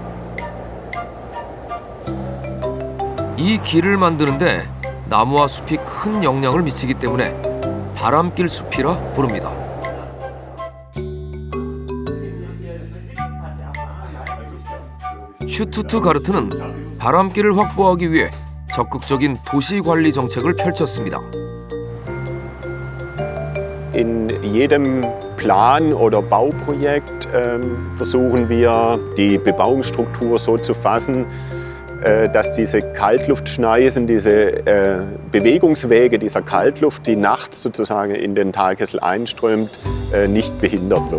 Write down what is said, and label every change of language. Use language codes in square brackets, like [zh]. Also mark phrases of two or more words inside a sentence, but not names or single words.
[ko] 이 길을 만드는데 나무와 숲이 큰 영향을 미치기 때문에 바람길 숲이라 부릅니다. 슈투트가르트는 바람길을 확보하기 위해 적극적인 도시관리 정책을 펼쳤습니다. [de] In jedem Plan oder Bauprojekt versuchen wir, die Bebauungsstruktur so zu fassen, dass diese Kaltluftschneisen, diese Bewegungswege dieser Kaltluft, die nachts sozusagen in den Talkessel einströmt, nicht behindert wird.